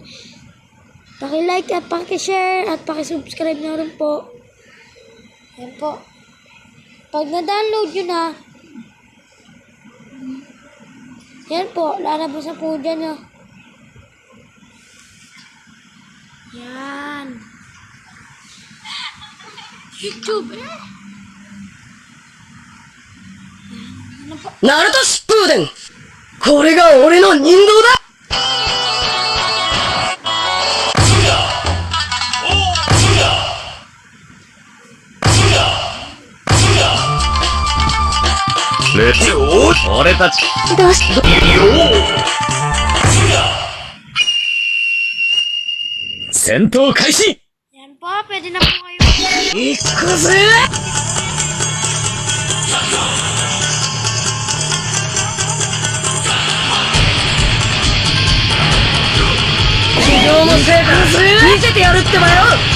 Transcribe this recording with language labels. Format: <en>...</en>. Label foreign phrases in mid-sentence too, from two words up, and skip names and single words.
<tl>Paki-like at paki-share at paki-subscribe na rin po. Yan po. Pag na-download nyo na, yan po. Lalabas na po dyan. Yan. YouTube</tl> <ja>ナルト疾風伝、これが俺の人道だ。レッツゴー。俺たちどうしよう。戦闘開始。</ja> <tl>Yan po, pwede na po kayo.</tl> <ja>行くぜ。地上の成果見せてやるってばよ。</ja>